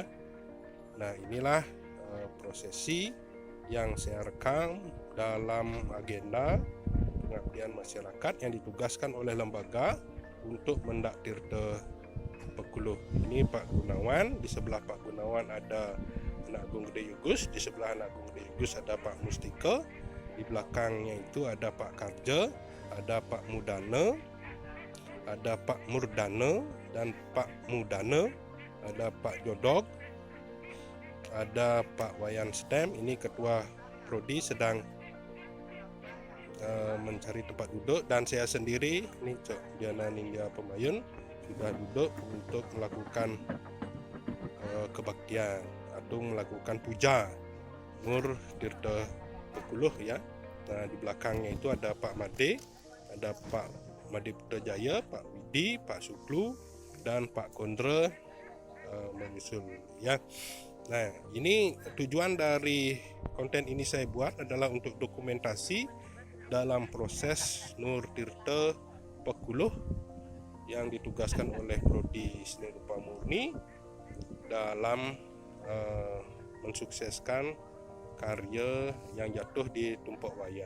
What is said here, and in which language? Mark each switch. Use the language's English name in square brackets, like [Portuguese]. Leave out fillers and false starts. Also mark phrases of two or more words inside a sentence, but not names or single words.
[Indonesian] Nah inilah prosesi yang saya rekam dalam agenda pengabdian masyarakat yang ditugaskan oleh lembaga untuk mendak Tirta 40. Ini Pak Gunawan, di sebelah Pak Gunawan ada Anak Agung Gede Yugus, di sebelah Anak Agung Gede Yugus ada Pak Mustika, di belakangnya itu ada Pak Karja, ada Pak Mudana, ada Pak Murdana dan Pak Mudana, ada Pak Jodok, ada Pak Wayan Stem. Ini ketua prodi sedang mencari tempat duduk, dan saya sendiri ini Cok Diana Ningya Pemayun sudah duduk untuk melakukan kebaktian atau melakukan puja Nur Tirta 40 ya. Nah di belakangnya itu ada Pak Made, ada Pak Made Putra Jaya, Pak Widi, Pak Suklu, dan Pak Kondra menyusul ya. Nah ini tujuan dari konten ini saya buat adalah untuk dokumentasi dalam proses Nur Tirta Pekuluh yang ditugaskan oleh Prodi Seni Rupa Murni dalam mensukseskan karya yang jatuh di Tumpok Wayang.